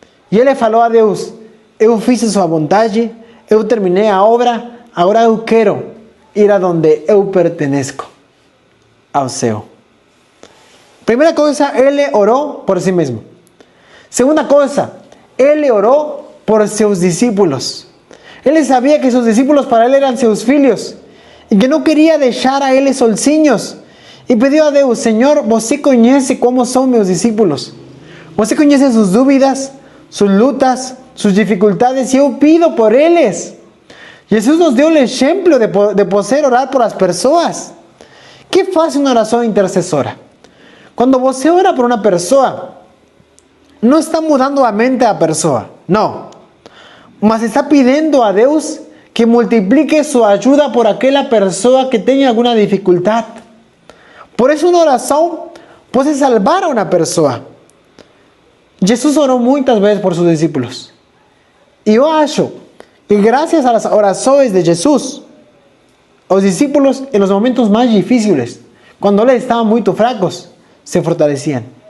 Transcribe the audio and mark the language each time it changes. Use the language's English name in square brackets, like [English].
[Portuguese] Y él le falou a Deus: eu fiz a sua vontade, eu terminei a obra, agora eu quero ir a donde eu pertenezco, ao céu. [Spanish] Primera cosa, él oró por sí mismo. Segunda cosa, él oró por sus discípulos. Él sabía que sus discípulos para él eran sus filhos y que no quería dejar a él solzinhos. Y pidió a Deus: Señor, você conhece cómo son mis discípulos. Você conhece sus dúvidas, sus lutas, sus dificultades, y yo pido por ellos. Jesús nos dio el ejemplo de poder orar por las personas. ¿Qué hace una oración intercesora? Cuando você ora por una persona, no está mudando la mente a la persona, no. Mas está pidiendo a Deus que multiplique su ayuda por aquella persona que tenga alguna dificultad. Por eso una oración puede salvar a una persona. Jesús oró muchas veces por sus discípulos. Y yo acho que gracias a las oraciones de Jesús, los discípulos en los momentos más difíciles, cuando ellos estaban muy fracos, se fortalecían.